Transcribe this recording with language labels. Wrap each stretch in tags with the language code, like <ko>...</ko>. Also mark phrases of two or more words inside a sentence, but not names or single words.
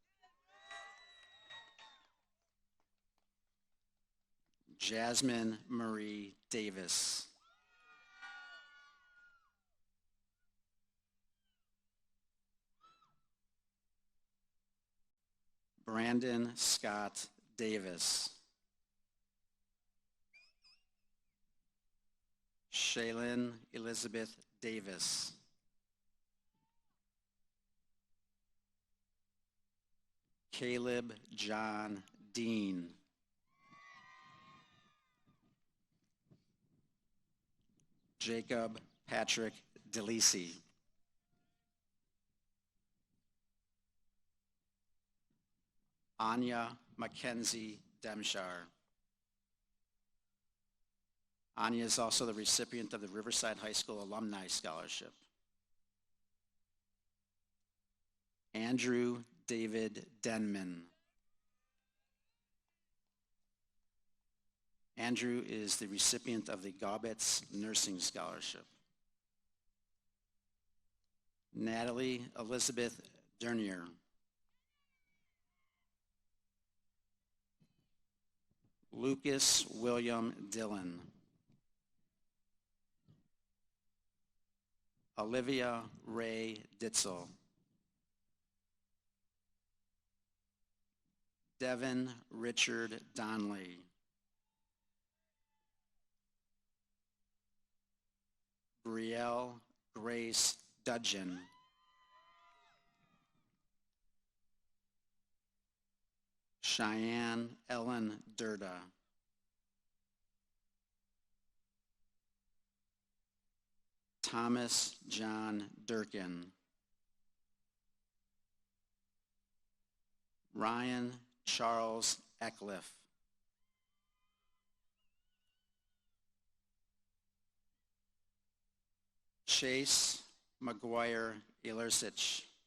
<en>Jasmine Marie Davis. Brandon Scott Davis. Shaylin Elizabeth Davis. Caleb John Dean. Jacob Patrick DeLisi. Anya Mackenzie Demshar. Anya is also the recipient of the Riverside High School Alumni Scholarship. Andrew David Denman. Andrew is the recipient of the Gaubitz Nursing Scholarship. Natalie Elizabeth Dernier. Lucas William Dillon. Olivia Ray Ditzel. Devin Richard Donley. Brielle Grace Dudgeon. Cheyenne Ellen Durda. Thomas John Durkin. Ryan Charles Eckliff. Chase McGuire Ilersich.</en>